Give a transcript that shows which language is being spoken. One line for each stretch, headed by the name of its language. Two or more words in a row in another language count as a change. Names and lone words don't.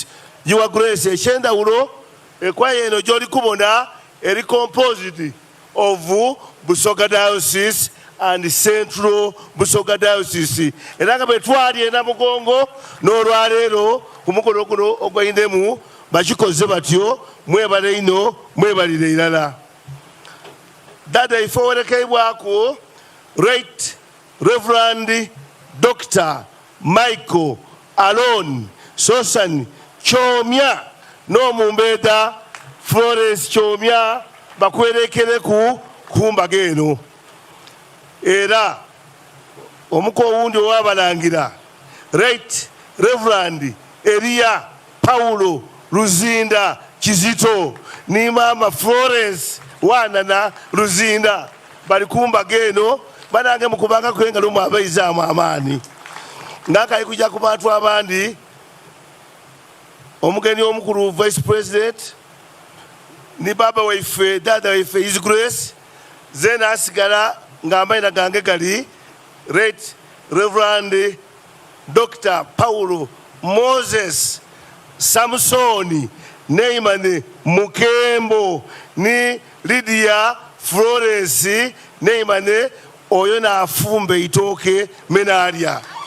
English: Your Grace,
Soga: ekyendawulo ekwaya eno gy'oli kubona eri
English: composed of Busoga Diocese and Central Busoga Diocese.
Soga: Era nga bwe twali e Namugongo n'olwaleero ku mukolo guno ogw'endemu bakikoze batyo, mwebale ino mwebalire irala. Dada ife owerekebwako
English: Right Reverend Dr.
Soga: Michael Alon Sosan Chomya n'omumbeeta Florence Chomya bakwerekereku kumbaga eno. Era omuko owundi ow'abalangira
English: Right Reverend
Soga: Elia Paulo Luzinda Kizito ni Mama Florence Wanana Luzinda bali kumbaga eno banange mukubanga kwengalo mu abaizaamu amaani. Ngakayi kujja ku bantu abandi omugeni omukulu
English: Vice President
Soga: ni baba waife dada waife
English: His Grace
Soga: zena asigala ng'amaina gange gali
English: Right Reverend Dr.
Soga: Paulo Moses Samsoni Neimane Mukembo ni Lydia Florence Neimane oyo naafumbe itooke menalya.